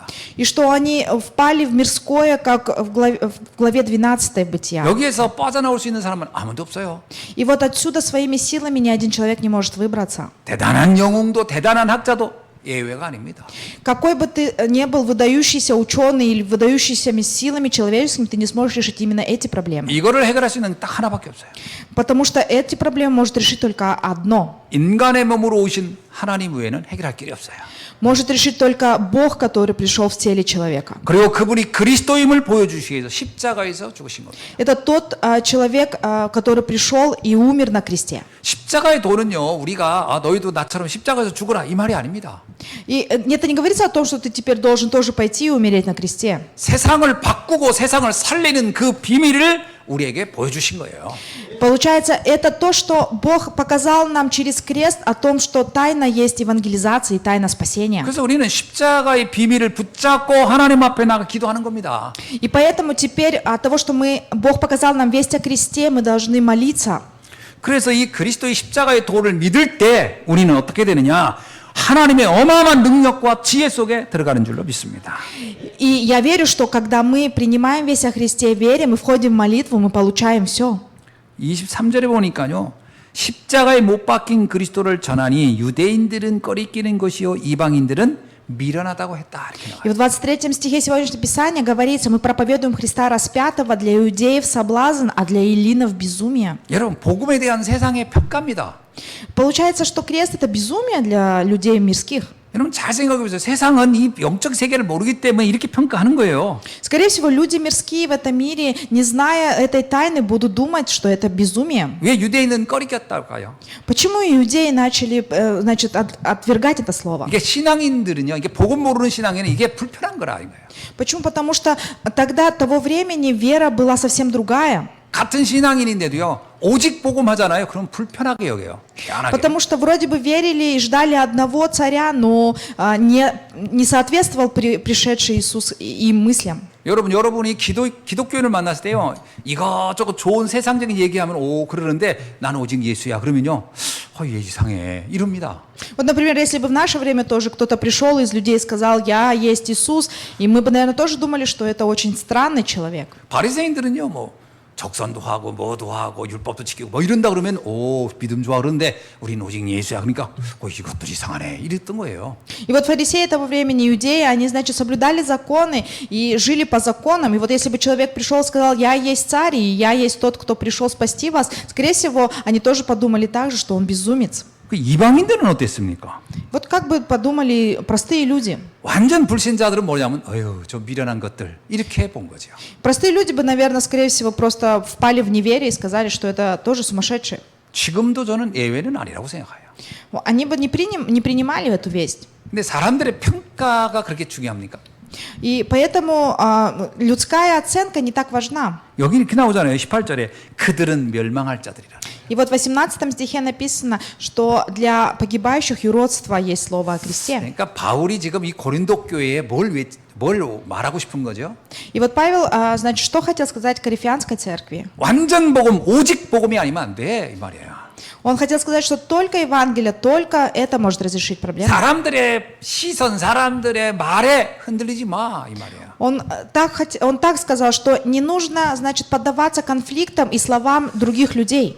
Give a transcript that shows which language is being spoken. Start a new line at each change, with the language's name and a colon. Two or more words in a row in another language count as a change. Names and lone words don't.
Russian: И что они впали в мирское, как в главе 12 Бытия.
Korean: 여기에서 빠져나올 수 있는 사람은 아무도 없어요.
Russian: И вот отсюда своими силами ни один человек не может выбраться.
Korean: 대단한 영웅도 대단한 학자도 예외가 아닙니다.
Russian: Какой бы ты ни был выдающийся ученый или выдающийся силами человеческими, ты не сможешь решить именно эти проблемы.
Korean: 이거를 해결할 수 있는 딱 하나밖에 없어요.
Russian: Потому что эти проблемы может решить только одно.
Korean: 인간의 몸으로 오신 하나님 외에는 해결할 길이 없어요.
Russian: Может решить только Бог, который пришел в теле человека.
Korean: 그리고 그분이 그리스도임을 보여주시기 위해서 십자가에서 죽으신 겁니다.
Russian: Это тот человек, который пришел и умер на кресте.
Korean: 십자가의 도는요, 우리가 너희도 나처럼 십자가에서 죽어라 이 말이 아닙니다.
Russian: И это не говорится о том, что ты теперь должен тоже пойти и умереть на кресте.
Korean: 세상을 바꾸고 세상을 살리는 그 비밀을 우리에게 보여주신 거예요.
Russian: Получается, это то, что Бог показал нам через крест о том, что тайна есть евангелизации и тайна спасения.
Korean: 그래서 우리는 십자가의 비밀을 붙잡고 하나님 앞에 나가 기도하는 겁니다.
Russian: И поэтому теперь от того, что Бог показал нам весть о кресте, мы должны молиться.
Korean: 그래서 이 그리스도의 십자가의 도를 믿을 때 우리는 어떻게 되느냐? 하나님의 어마어마한 능력과 지혜 속에 들어가는 줄로 믿습니다.
Russian: И я верю, что когда мы принимаем весть о Христе, верим и входим в молитву, мы получаем все.
Korean: 23절에 보니까요. 십자가에 못 박힌 그리스도를 전하니 유대인들은 꺼리끼는 것이요 이방인들은 미련하다고 했다. 이렇게 나와요.
Russian: И в 23 стихе сегодняшнего Писания говорится, мы проповедуем Христа распятого, для иудеев соблазн, а для эллинов безумие.
Korean: 여러분, 복음에 대한 세상의 평가입니다.
Russian: Получается, что крест это безумие для людей мирских.
Korean: 여러분 잘 생각해 보세요. 세상은 이 영적 세계를 모르기 때문에 이렇게 평가하는 거예요.
Russian: Скорее всего, люди мирские в этом мире, не зная этой тайны, будут думать, что это безумие.
Korean: 왜 유대인은 꺼리꼈다고요?
Russian: Почему иудеи начали, значит, отвергать это слово?
Korean: 이게 신앙인들은요. 이게 복음 모르는 신앙에는 이게 불편한 거라 이거예요.
Russian: Почему? Потому что тогда, того времени, вера была совсем другая.
Korean: 같은 신앙인인데도요. 오직 복음 하잖아요. 그럼 불편하게 여겨요. 희한하게.
Russian: Потому что вроде бы верили и ждали одного царя, но не соответствовал пришедший Иисус им мыслям.
Korean: 여러분이 기독교인을 만났을 때요. 이것저것 좋은 세상적인 얘기하면 오 그러는데 나는 오직 예수야. 그러면요. 얘 이상해. 이럽니다.
Russian: Вот, например, если бы в наше время тоже кто-то пришел из людей и сказал, я есть Иисус, и мы бы, наверное, тоже думали, что это очень странный человек.
Korean: 바리새인들은요. 적선도 하고 뭐도 하고 율법도 지키고 뭐 이런다 그러면 오 믿음 좋아 그런데 우리는 오직 예수야 그러니까 이것도 이상하네 이랬던 거예요.
Russian: И вот фарисеи того времени, иудеи, они, значит, соблюдали законы и жили по законам. И вот если бы человек пришел и сказал, я есть царь, и я есть тот, кто пришел спасти вас, скорее всего, они тоже подумали так же, что он безумец.
Korean: 그 이방인들은 어땠습니까?
Russian: Вот как бы подумали простые люди.
Korean: 완전 불신자들은 뭐냐면 어휴 저 미련한 것들 이렇게 본 거죠.
Russian: Простые люди бы, наверное, скорее всего, просто впали в неверие и сказали, что это тоже сумасшедшие.
Korean: 지금도 저는 예외는 아니라고 생각해요.
Russian: Они бы не принимали эту весть.
Korean: 근데 사람들의 평가가 그렇게 중요합니까?
Russian: И поэтому людская оценка не так важна.
Korean: 여기 이렇게 나오잖아요. 18절에 그들은 멸망할 자들이라.
Russian: И вот в 18 стихе написано, что для погибающих юродства есть слово о кресте.
Korean: 그러니까 바울이 지금 이 고린도 교회에 뭘 말하고 싶은 거죠?
Russian: И вот Павел, значит, что хотел сказать Коринфянской церкви?
Korean: 완전 복음, 오직 복음이 아니면 안 돼 이 말이에요.
Russian: Он хотел сказать, что только Евангелие, только это может разрешить проблему.
Korean: 사람들의 시선, 사람들의 말에 흔들리지 마 이 말이에요.
Russian: Он так сказал, что не нужно, значит, поддаваться конфликтам и словам других людей.